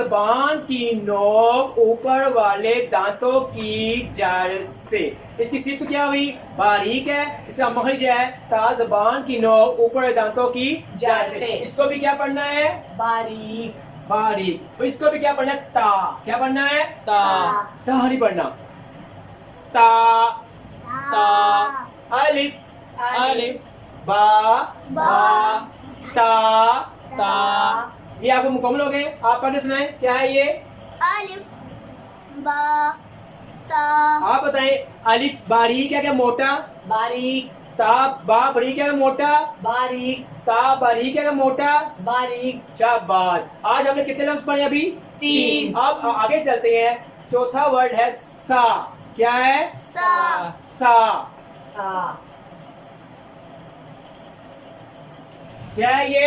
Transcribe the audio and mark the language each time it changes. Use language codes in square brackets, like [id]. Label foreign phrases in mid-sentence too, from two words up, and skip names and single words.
[ur] زبان کی نوک اوپر والے دانتوں کی جڑ سے. اس کی صفت کیا ہوئی؟ باریک ہے. اس کا مخرج ہے تا زبان کی نوک اوپر والے دانتوں کی جڑ سے. اس کو بھی کیا پڑھنا ہے؟ باریک. باریک. اور اس کو بھی کیا پڑھنا ہے؟ تا. کیا پڑھنا ہے؟ تا. تا نہیں پڑھنا. تا. تا. الف. الف. با. با. تا. تا. یہ آپ کو مکمل ہو گئے. آپ پڑھ کے سنائیں کیا ہے یہ؟ الف با تا. آپ بتائیں الف باریک ہے کہ موٹا؟ باریک. تا با باریک ہے کہ موٹا؟ باریک. تا باریک ہے کہ موٹا؟ باریک. شاباش. آج ہم نے کتنے لفظ پڑھے ابھی؟ تین. اب آگے چلتے ہیں. چوتھا ورڈ ہے سا. کیا ہے؟ سا. سا. تا. کیا ہے یہ؟